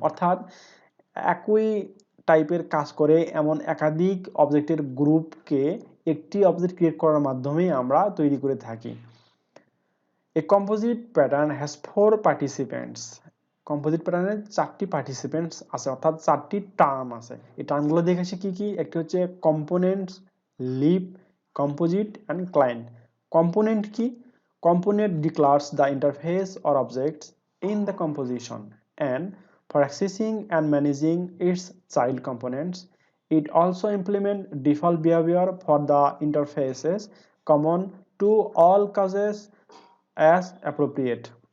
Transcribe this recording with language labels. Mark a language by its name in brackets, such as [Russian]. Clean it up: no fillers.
[Bangla] অর্থাৎ একই টাইপের কাজ করে এমন একাধিক অবজেক্টের গ্রুপকে একটি অবজেক্ট ক্রিয়েট করার মাধ্যমে আমরা তৈরি করে থাকি। [English] A composite pattern has 4 participants. [Bangla] Composite প্যাটার্নের 4টি পার্টিসিপেন্টস আছে, অর্থাৎ 4টি টার্ম আছে। এই টার্মগুলো দেখেছি কি কি? একটি হচ্ছে components, lip, composite and client. Component কি? [English] Component declares the interface or objects in the composition and for accessing and managing its child components it also implement default behavior for the interfaces common to all classes as appropriate.